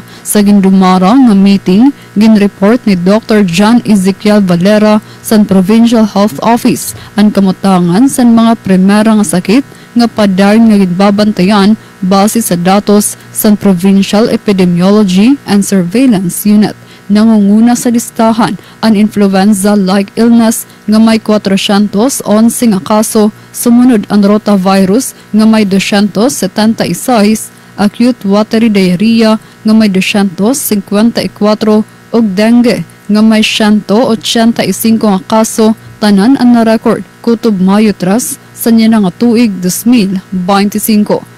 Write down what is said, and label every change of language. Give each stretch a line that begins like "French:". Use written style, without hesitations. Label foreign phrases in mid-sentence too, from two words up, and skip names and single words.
Hiligaynon: Sa gindumara nga meeting, ginreport ni Dr. John Ezekiel Valera sa Provincial Health Office ang kamutangan sa mga primera nga sakit nga padayon nga ginbabantayan base sa datos sa Provincial Epidemiology and Surveillance Unit. Nangunguna sa listahan ang
English: influenza-like illness
Hiligaynon: nga may 411 nga kaso, sumunod ang rotavirus nga may 276,
English: acute watery diarrhea
Hiligaynon: nga may 254 ug dengue nga may 185 nga kaso, tanan ang na-record kutob Mayo 3 sa niya nga tuig 2025.